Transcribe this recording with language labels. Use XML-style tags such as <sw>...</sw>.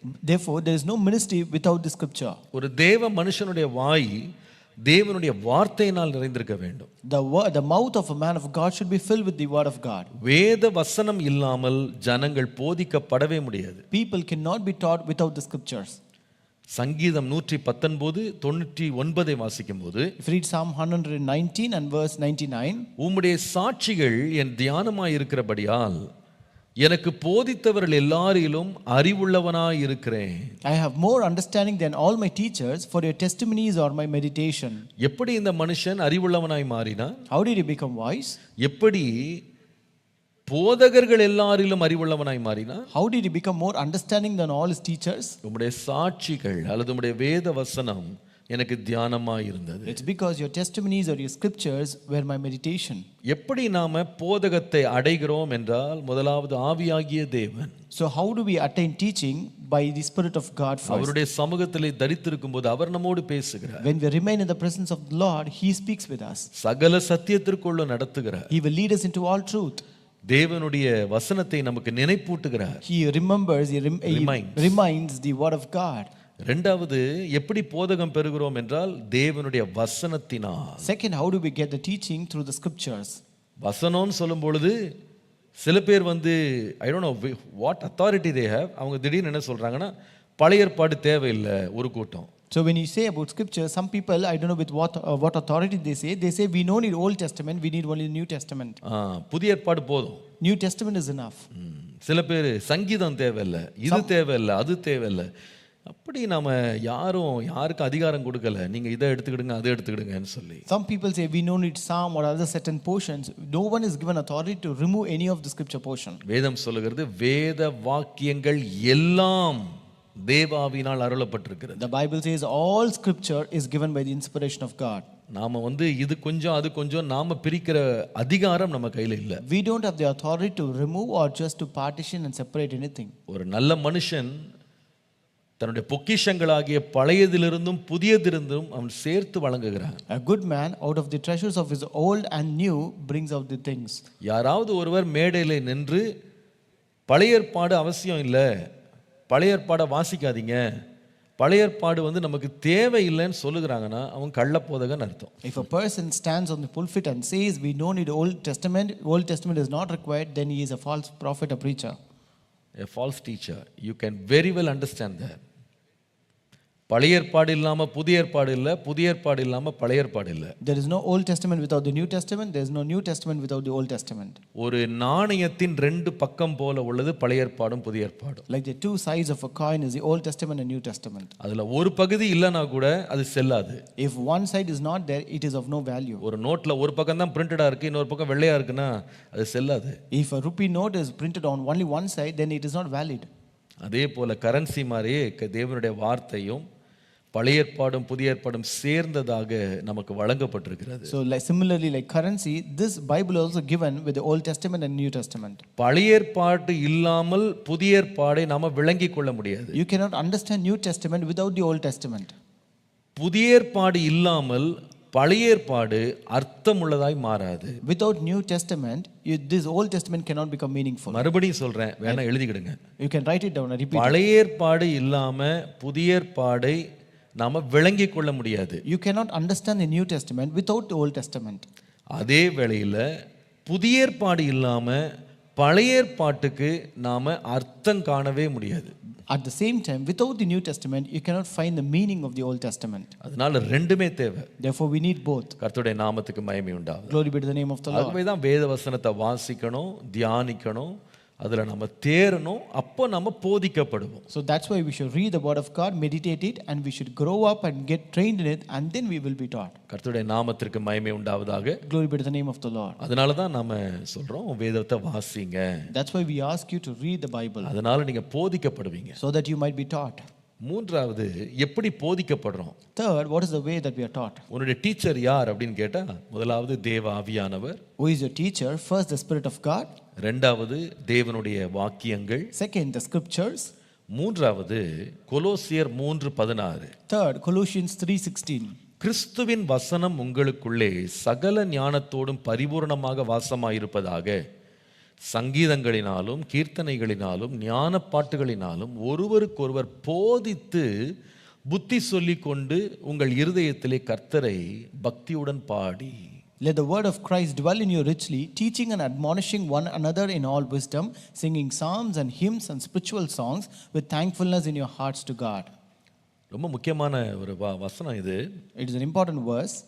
<en>Therefore, there is no ministry without the scripture.</en> <ta>ஒரு தேவ மனுஷனுடைய வாய் தேவனுடைய வார்த்தையினால் நிறைந்திருக்க வேண்டும்.</ta> <en>The mouth of a man of God should be filled with the word of God.</en> <ta>வேத வசனம் இல்லாமல் ஜனங்கள் போதிக்கப்படவே முடியாது.</ta> <en>People cannot be taught without the scriptures.</en> <ta>சங்கீதம் 119:99 வாசிக்கும் போது,</ta> <en>If you read Psalm 119 and verse 99,</en> <ta>உம்முடைய சாட்சிகள் என் தியானமாய் இருக்கிறபடியால் எனக்கு போதித்தவர்கள் எல்லாரிலும் அறிவுள்ளவனாய் இருக்கிறேன்.</ta> <en>I have more understanding than all my teachers, for your testimonies are my meditation.</en> <ta>எப்படி இந்த மனுஷன் அறிவுள்ளவனாய் மாறினான்?</ta> <en>How did he become wise?</en> <ta>எப்படி போதகர்கள் எல்லாரிலும் அறிவுள்ளவனாய் மாறினான்?</ta> <en>How did he become more understanding than all his teachers?</en> <ta>உம்முடைய சாட்சிகள் அல்லது உம்முடைய வேத வசனம் எனக்கு தியானமாய் இருந்தது.</ta> <en>It's because your testimonies or your scriptures were my meditation.</en> <ta>எப்படி நாம போதகத்தை அடைகிறோம் என்றால், முதலாவது ஆவியாகிய தேவன்.</ta> <en>So how do we attain teaching? By the Spirit of God first.</en> <ta>அவருடைய சமூகத்திலே தரித்திருக்கும் போது அவர் நம்மோடு பேசுகிறார்.</ta> <en>When we remain in the presence of the Lord, He speaks with us.</en> <ta>சகல சத்தியத்திற்குள்ள நடத்துகிறார்.</ta> <en>He will lead us into all truth.</en> <ta>தேவனுடைய வசனத்தை நமக்கு நினைப்பூட்டுகிறார்.</ta> <en>He remembers, he reminds the word of God.</en> <ta>இரண்டாவது, எப்படி போதகம் பெறுகிறோம் என்றால் தேவனுடைய வசனத்தினால்.</ta> <en>Second, how do we get the teaching? Through the scriptures.</en> <ta>வசனம்னு சொல்லும் பொழுது சில பேர்</ta> <en>I don't know what authority they have,</en> <ta>அவங்க திடீர்னு என்ன சொல்றாங்கன்னா, பழைய ஏற்பாடு தேவையில்லை ஒரு கூட்டம்.</ta> <en>So when you say about scripture, some people, I don't know with what authority they say we don't need Old Testament, we need only New Testament.</en> <ta>புதிய ஏற்பாடு போதும்.</ta> <en>New Testament is enough.</en> <ta>சில பேர் சங்கீதம் தேவையில்லை, இது தேவையில்லை, அது தேவையில்லை. அப்படி நாம யாருக்கு அதிகாரம் கொடுக்கல, நீங்க இதை எடுத்துக்கிடுங்க அதை எடுத்துக்கிடுங்கன்னு சொல்லி.</ta> <en>Some people say we don't need Psalm or other certain portions. No one is given authority to remove any of the scripture portion.</en> <ta>வேதம் சொல்லுகிறது, வேத வாக்கியங்கள் எல்லாம் தேவாவினால் அருளப்பட்டிருக்கிறது.</ta> <en>The Bible says all scripture is given by the inspiration of God.</en> <ta>நாம இது கொஞ்சம் அது கொஞ்சம் நாம பிரிக்கிற அதிகாரம் நம்ம கையில இல்ல.</ta> <en>We don't have the authority to remove or just to partition and separate anything.</en> <ta>ஒரு நல்ல மனுஷன் தன்னுடைய பொக்கிஷங்களாகிய பழையதிலிருந்தும் புதியதிலிருந்தும் அவன் சேர்த்து வழங்குகிறான்.</ta> <en>A good man out of the treasures of his old and new brings out the things.</en> <ta>யாராவது ஒருவர் மேடையில் நின்று பழைய ஏற்பாடு அவசியம் இல்லை, பழைய ஏற்பாடை வாசிக்காதீங்க, பழைய ஏற்பாடு நமக்கு தேவையில்லைன்னு சொல்லுகிறாங்கன்னா அவன் கள்ளப்போதகன் அர்த்தம்.</ta> <en>If a person stands on the pulpit and says we don't need Old Testament is not required, then he is a false prophet or preacher. A false teacher. You can very well understand that.</en> <ta>பழைய ஏற்பாடு இல்லாம புதிய ஏற்பாடு இல்லை, புதிய ஏற்பாடு இல்லாம பழைய ஏற்பாடு இல்லை.</ta> <en>There is no Old Testament without the New Testament. There is no New Testament without the Old Testament.</en> <ta>ஒரு நாணயத்தின் ரெண்டு பக்கம் போல உள்ளது பழைய ஏற்பாடும் புதிய ஏற்பாடும்.</ta> <en>Like the two sides of a coin is the Old Testament and New Testament.</en> <ta>அதுல ஒரு பகுதி இல்லைனா கூட அது செல்லாது.</ta> <en>If one side is not there, it is of no value.</en> <ta>ஒரு நோட்ல ஒரு பக்கம் தான் பிரிண்டடா இருக்கு, இன்னொரு பக்கம் வெள்ளையா இருக்குன்னா அது செல்லாது.</ta> <en>If a rupee note is printed on only one side, then it is not valid.</en> <ta>அதே போல கரன்சி மாதிரியே தேவனுடைய வார்த்தையும் பழைய ஏற்பாடும் புதிய ஏற்பாடும் சேர்ந்ததாக நமக்கு வழங்கப்பட்டிருக்கிறது.</ta> <en>So similarly like currency, this Bible also given with the Old Testament and New Testament.</en> <ta>பழைய ஏற்பாடு இல்லாமல் புதிய ஏற்பாடை நாம விளங்கிக் கொள்ள முடியாது.</ta> <en>You cannot understand New Testament without the Old Testament.</en> <ta>புதிய ஏற்பாடு இல்லாமல் பழைய ஏற்பாடு அர்த்தமுள்ளதாய் மாறாது.</ta> <en>Without New Testament, this Old Testament cannot become meaningful.</en> <ta>மறுபடியும் சொல்றேன், வேணா எழுதிக்கிடுங்க.</ta> <en>You can write it down and repeat.</en> <ta>பழைய ஏற்பாடு இல்லாம புதிய ஏற்பாடை நாம விளங்கிக் கொள்ள முடியாது.</ta> <en>You cannot understand the New Testament without the Old Testament.</en> <ta>அதே வேளையில புதிய ஏற்பாடு இல்லாம பழைய ஏற்பாட்டுக்கு நாம அர்த்தம் காணவே முடியாது.</ta> <en>At the same time, without the New Testament, you cannot find the meaning of the Old Testament.</en> <ta>அதனால ரெண்டுமே தேவை.</ta> <en>Therefore, we need both.</en> <ta>கர்த்தருடைய நாமத்துக்கு மகிமை உண்டாகும்.</ta> <en>Glory be to the name of the Lord.</en> <ta>ஆகவே தான் வேத வசனத்தை வாசிக்கணும், தியானிக்கணும், அதுல நம்ம தேறணும், அப்போ நம்ம போதிக்கப்படுவோம்.</ta> <en>So that's why we should read the word of God, meditate it, and we should grow up and get trained in it, and then we will be taught.</en> <ta>கர்த்தருடைய நாமத்திற்கு மகிமை உண்டாவதாக.</ta> <en>Glory be to the name of the Lord.</en> <ta>அதனால தான் நாம சொல்றோம் வேதத்தை வாசிங்க.</ta> <en>That's why we ask you to read the Bible.</en> <ta>அதனால நீங்க போதிக்கப்படுவீங்க.</ta> <en>So that you might be taught.</en> <ta>மூன்றாவது, எப்படி போதிக்கப்படுறோம்?</ta> <en>Third, what is the way that we are taught?</en> <ta>உன்னுடைய டீச்சர் யார் அப்படின்னு கேட்டா, முதலாவது தேவ ஆவியானவர்.</ta> <en>Who is your teacher? First, the Spirit of God.</en> <ta>இரண்டாவது தேவனுடைய வாக்கியங்கள்.</ta> <en>Second, the scriptures.</en> <ta>மூன்றாவது கொலோசியர் 3:16.</ta> <en>Third, Colossians 3:16.</en> <ta>கிறிஸ்துவின் வசனம் உங்களுக்குள்ளே சகல ஞானத்தோடும் பரிபூர்ணமாக வாசமாயிருப்பதாக, சங்கீதங்களினாலும் கீர்த்தனைகளினாலும் ஞான பாட்டுகளினாலும் ஒருவருக்கொருவர் போதித்து புத்தி சொல்லிக் கொண்டு உங்கள் இருதயத்திலே கர்த்தரை பக்தியுடன் பாடி.</ta> <en>Let the word of Christ dwell in you richly, teaching and admonishing one another in all wisdom, singing psalms and hymns and spiritual songs with thankfulness in your hearts to God.</en> <ta>ரொம்ப முக்கியமான ஒரு வசனம் இது.</ta> <en>It is an important verse.</en>